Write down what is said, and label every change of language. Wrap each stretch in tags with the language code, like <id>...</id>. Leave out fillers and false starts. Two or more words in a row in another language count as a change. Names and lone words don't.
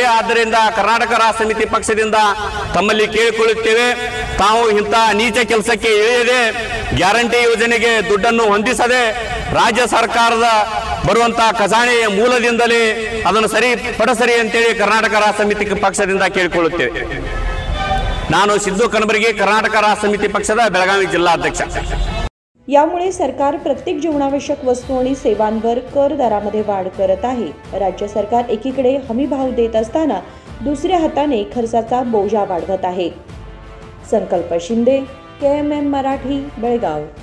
<kn>ಆದ್ದರಿಂದ ಕರ್ನಾಟಕ ರಾಷ್ಟ್ರ ಸಮಿತಿ ಪಕ್ಷದಿಂದ ತಮ್ಮಲ್ಲಿ ಕೇಳಿಕೊಳ್ಳುತ್ತೇವೆ, ತಾವು ಇಂಥ ನೀಚ ಕೆಲಸಕ್ಕೆ ಇಳಿಯದೆ ಗ್ಯಾರಂಟಿ ಯೋಜನೆಗೆ ದುಡ್ಡನ್ನು ಹೊಂದಿಸದೆ ರಾಜ್ಯ ಸರ್ಕಾರದ ಬರುವಂತಹ ಖಜಾನೆಯ ಮೂಲದಿಂದಲೇ ಅದನ್ನು ಪಡಸರಿ ಅಂತೇಳಿ ಕರ್ನಾಟಕ ರಾಷ್ಟ್ರ ಸಮಿತಿ ಪಕ್ಷದಿಂದ ಕೇಳಿಕೊಳ್ಳುತ್ತೇವೆ.</kn> <mr>ನಾನು सिद्धू कणबर्गे, कर्नाटक राष्ट्र समिती पक्षाचा बेळगावी जिल्हा अध्यक्ष. यामुळे सरकार प्रत्येक जीवनावश्यक वस्तू आणि सेवांवर कर दरामध्ये वाढ करत आहे. राज्य सरकार एकीकडे हमी भाव देत असताना दुसऱ्या हाताने खर्चाचा बोजा वाढवत आहे. संकल्प शिंदे, KMM मराठी, बेळगाव.</mr>